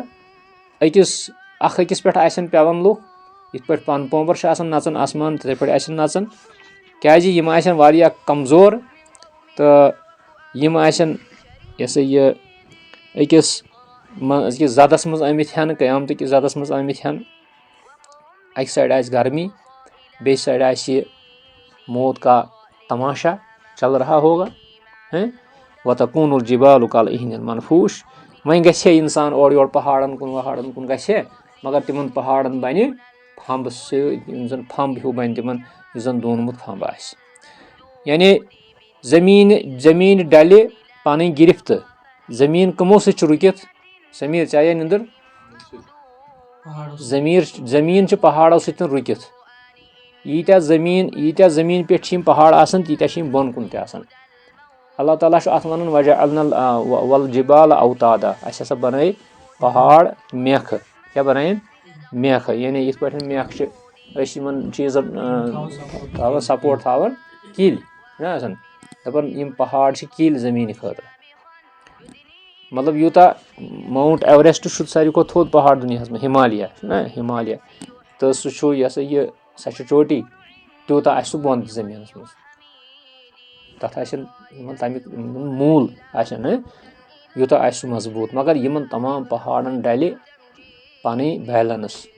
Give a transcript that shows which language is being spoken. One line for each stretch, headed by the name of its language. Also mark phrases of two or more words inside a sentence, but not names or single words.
Kashmiri: اکھ أکِس پٮ۪ٹھ آسن پیوان لُکھ یِتھ پٲٹھۍ پن پومبر چھِ آسان نژان آسمان تِتھٕے پٲٹھۍ آسن نژان کیازِ یِم آسن واریاہ کمزور تہٕ یِم آسن یہِ ہسا یہِ أکِس زدس منٛز آمٕتۍ ہٮ۪نہٕ قیامتٕکِس زدس منٛز آمٕتۍ ہٮ۪نہٕ اکہِ سایڈٕ آسہِ گرمی بیٚیہِ سایڈٕ آسہِ
Urdu: موت کا تماشا چل رہا ہوگا
Arabic: وَتَکوٗنُ الجِبالُ کَالْعِہْنِ الْمَنفوٗش
Kashmiri: وۄنۍ گژھِ ہے اِنسان اورٕ یورٕ پہاڑن کُن وہاڑن کُن گژھِ ہے مگر تِمن پہاڑن بنہِ پھمبہٕ سۭتۍ یِم زن پھمب ہیوٗ بنہِ تِمن یُس زن دونمُت پھمب آسہِ یعنی زمیٖن ڈلہِ پنٕنۍ گرفتہٕ زمیٖن کٕمو سۭتۍ چھُ رُکِتھ سمیٖر ژےٚ آیا نِندٕر زمیٖن چھِ پہاڑو سۭتۍ رُکِتھ ییٖتیاہ زمیٖن پٮ۪ٹھ چھِ یِم پہاڑ آسان تیٖتیاہ چھِ یِم بۄن کُن تہِ آسان اللہ تعالیٰ چھُ اتھ ونان
Arabic: وَجَعَلْنَا وَالْجِبَالَ أَوْتَادًا
Kashmiri: اَسہِ ہسا بنٲے پہاڑ میکھٕ کیاہ بنٲیِن میکھٕ یعنی یِتھ پٲٹھۍ میکھٕ چھِ أسۍ یِمن چیٖزن تھاوان سپوٹ تھاوان کِلۍ چھُنہ آسان دپان یِم پہاڑ چھِ کِلۍ زمیٖنہِ خٲطرٕ مطلب یوٗتاہ ماوُنٹ ایوریسٹ چھُ ساروی کھۄتہٕ تھوٚد پہاڑ دُنیاہس منٛز ہِمالیا چھُنہ ہِمالیا تہٕ سُہ چھُ یہِ ہسا یہِ سۄ چھِ چوٹی تیوٗتاہ آسہِ سُہ بۄن تہِ زٔمیٖنس منٛز تتھ آسن تمیُک موٗل آسن یوٗتاہ آسہِ سُہ مضبوٗط مگر یِمن تمام پہاڑن ڈلہِ پنٕنۍ بیلنس